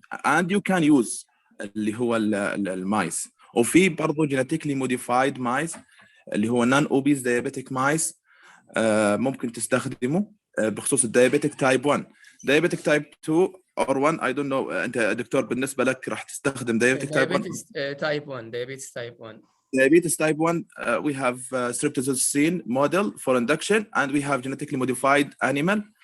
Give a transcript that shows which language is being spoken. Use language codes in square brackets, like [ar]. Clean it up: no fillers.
[en] And you can use [ar] اللي هو المايس, وفي برضو [en] genetically modified mice [ar] اللي هو [en] non-obese diabetic mice [ar] ممكن تستخدمه بخصوص [en] الديابيتك type 1. diabetic type 2 or 1 I don't know. [ar] أنت دكتور بالنسبة لك راح تستخدم [en] diabetic type 1. Diabetes type 1. Diabetes type 1, we have streptozotocin model for induction, and we have genetically modified animal.